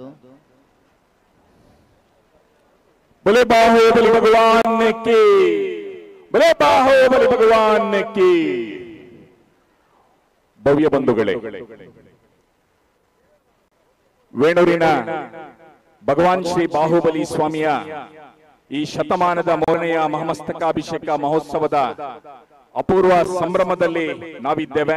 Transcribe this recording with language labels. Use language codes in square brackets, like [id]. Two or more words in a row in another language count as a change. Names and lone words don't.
[hi] बोले बाहुबली भगवान की, बोले बाहुबली भगवान की. [kn] ಭವ್ಯ ಬಂಧುಗಳೇ, ವೇಣೂರಿನ ಭಗವಾನ್ ಶ್ರೀ ಬಾಹುಬಲಿ ಸ್ವಾಮಿಯ ಈ ಶತಮಾನದ ಮೂರನೆಯ ಮಹಾಮಸ್ತಕಾಭಿಷೇಕ ಮಹೋತ್ಸವದ ಅಪೂರ್ವ ಸಂಭ್ರಮದಲ್ಲಿ ನಾವಿದ್ದೇವೆ.